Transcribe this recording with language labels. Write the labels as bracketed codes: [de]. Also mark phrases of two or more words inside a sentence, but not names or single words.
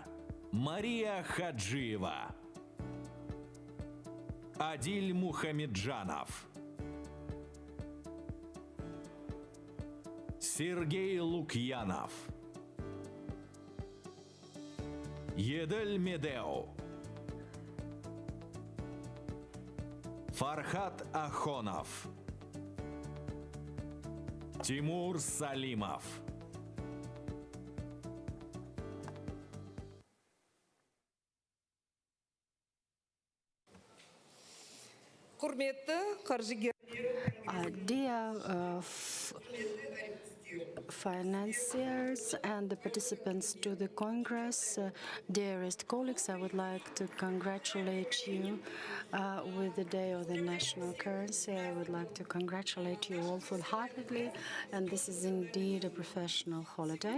[kk] Мария Хаджиева, Адиль Мухамеджанов, Сергей Лукьянов, Едель Медеу, Фархат Ахонов, Тимур Салимов. Құрметті қаржыгер [en] Dear financiers and the participants to the Congress, dearest colleagues, I would like to congratulate you with the Day of the National Currency. I would like to congratulate you all full-heartedly, and this is indeed a professional holiday.